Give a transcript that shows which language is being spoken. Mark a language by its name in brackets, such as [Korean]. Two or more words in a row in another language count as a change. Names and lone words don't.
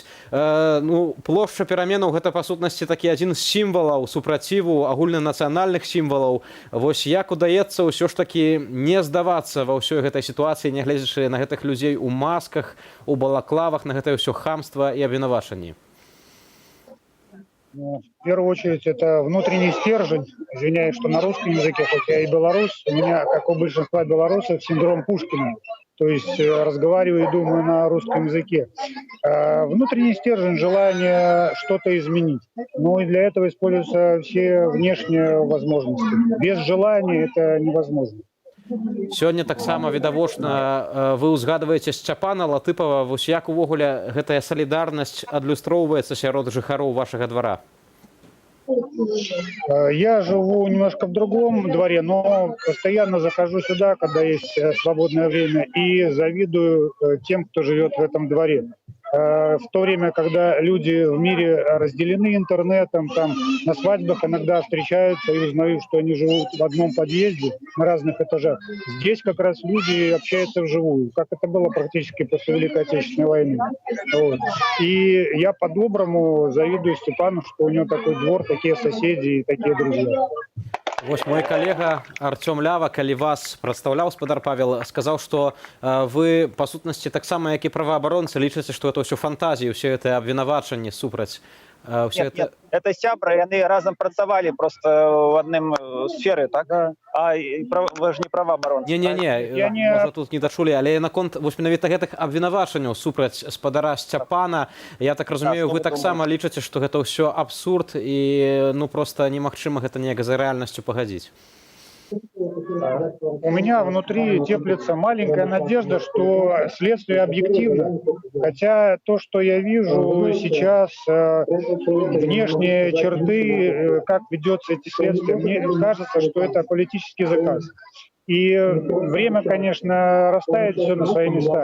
[Belarusian] Плошча пераменаў гэта па сутнасці такі адзін з сімвалаў супраціву, агульнанацыянальных сімвалаў. Вось як удаецца ўсё ж такі не здавацца ва ўсёй гэтай сітуацыі, нягледзячы на гэтых людзей у масках, у балаклавах, на гэтае ўсё хамства і абвінавачанні? [Russian] В первую очередь, это внутренний стержень. Извиняюсь, что на русском языке, хоть я и белорус, у меня, как у большинства белорусов, синдром Пушкина. То есть разговариваю и думаю на русском языке. Внутренний стержень, желание что-то изменить. Ну и для этого используются все внешние возможности. Без желания это невозможно. [Belarusian] Сёння таксама відавочна вы ўзгадваеце Сцяпана Латыпава. Вось як увогуле гэтая салідарнасць адлюстроўваецца сярод жыхароў вашага двара? [Russian] Я живу немножко в другом дворе, но постоянно захожу сюда, когда есть свободное время, и завидую тем, кто живет в этом дворе. В то время, когда люди в мире разделены интернетом, там на свадьбах иногда встречаются и узнают, что они живут в одном подъезде на разных этажах. Здесь как раз люди общаются вживую, как это было практически после Великой Отечественной войны. Вот. И я по-доброму завидую Степану, что у него такой двор, такие соседи и такие друзья. [Belarusian] Вось мой калега Артём Лява, калі вас прадстаўляў спадар Павел, сказаў, што вы па сутнасці таксама, як і праваабаронцы, лічыце, што это ўсё фантазіі, ўсе гэтыя абвінавачанні супраць Все [Russian] Нет, это... нет, это сябра, и они [Belarusian] разом працавали [Russian] просто в одном сфере, так? Да. Вы же не правоабаронцы. [Belarusian] Не, можа тут не дачулі, але наконт вось менавіта гэтых абвінавачанняў супраць спадара Сцяпана, я так разумею, вы таксама лічыце, што гэта ўсё абсурд і ну проста немагчыма гэта неяк за рэальнасцю пагадзіць. [Russian] У меня внутри теплится маленькая надежда, что следствие объективно. Хотя то, что я вижу сейчас, внешние черты, как ведется эти следствия, мне кажется, что это политический заказ. И время, конечно, расставит все на свои места.